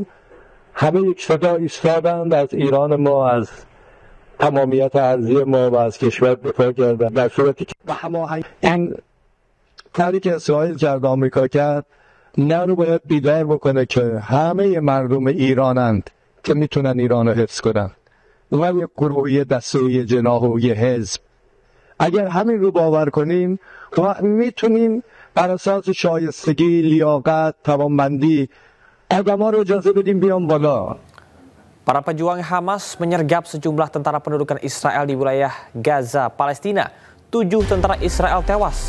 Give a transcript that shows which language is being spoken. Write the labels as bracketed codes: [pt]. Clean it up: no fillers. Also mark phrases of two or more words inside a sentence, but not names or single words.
[fa] همه یک صدا ایستادند، از ایران ما، از تمامیت ارضی ما و از کشور دفاع کردند، در صورتی که به هماهنگی این کاری که اسرائیل کرد، آمریکا کرد، نه رو باید بیدار بکنه که همه مردم ایرانند که میتونن ایران رو حفظ کنن، و یک گروه، یه دسته و یه جناح و یه حزب. اگر همین رو باور کنیم میتونیم بر اساس شایستگی، لیاقت، توانمندی آدما رو اجازه بدیم بیان بالا. [id] Para pejuang Hamas menyergap sejumlah tentara pendudukan Israel di wilayah Gaza, Palestina. 7 tentara Israel tewas.